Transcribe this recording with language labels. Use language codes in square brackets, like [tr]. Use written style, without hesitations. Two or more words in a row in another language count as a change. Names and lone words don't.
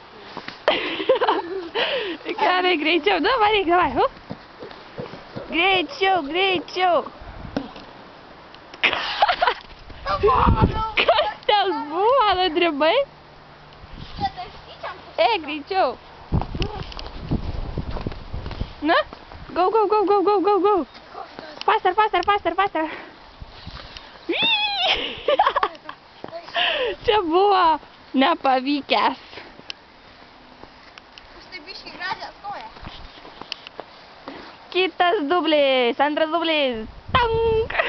[lt] Gerai, greičiau. Nu, varyk, davai. Greičiau, greičiau. Kas ten buvo, nudribai? Greičiau. [en] Na, go, go, go, go, go, go, go. Faster, faster, faster, faster. [lt] Čia buvo nepavykęs. Aš taip biškai gražiai atstoja. Kitas dublis, antras dublis. Tank!